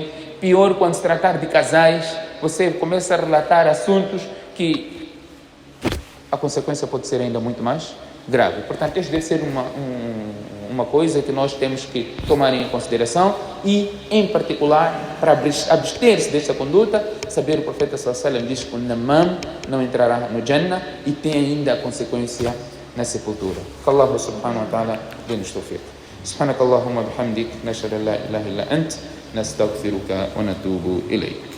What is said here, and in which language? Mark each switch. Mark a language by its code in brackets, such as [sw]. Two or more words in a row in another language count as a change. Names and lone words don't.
[pt] Pior quando se tratar de casais, você começa a relatar assuntos que a consequência pode ser ainda muito mais grave. Portanto, este deve ser uma coisa que nós temos que tomar em consideração e, em particular, para abster-se desta conduta, saber o profeta [ar] صلى الله عليه وسلم [pt] diz que o namam não entrará no Jannah e tem ainda a consequência na sepultura. Que Allah [ar] سبحانه وتعالى [pt] dê-nos tawfiq. [ar] سبحانك اللهم وبحمدك نشهد ان لا اله الا انت نستغفرك ونتوب اليك.